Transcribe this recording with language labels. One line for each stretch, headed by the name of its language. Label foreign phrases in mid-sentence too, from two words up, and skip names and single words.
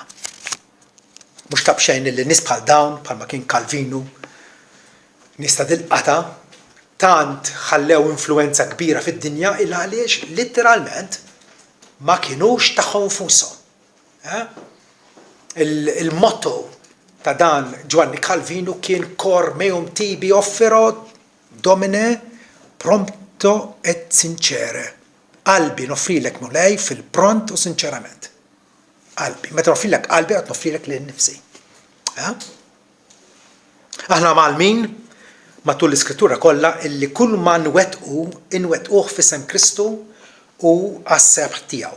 Maltese: Mhux tabxejn li nies bħal dawn bħalma kien Calvinu, nies ta' dilqata tant ħallew influenza kbira fid-dinja il għaliex literalment ma kinux tagħhom infushom. Il-motto ta' dan Giovanni Calvinu kien
Latin: cor meum tibi offero domine prompto et sincere.
Maltese: Qalbi noffrilek mulej fil-pront u sinċerament. Qalbi. Meta noffrilek qalbi qed noffrilek lil nifsi. Aħna malmin matul l-iskrittura kollha illi kull ma nwettquh f'isem Kristu u għas-sebħ tiegħu.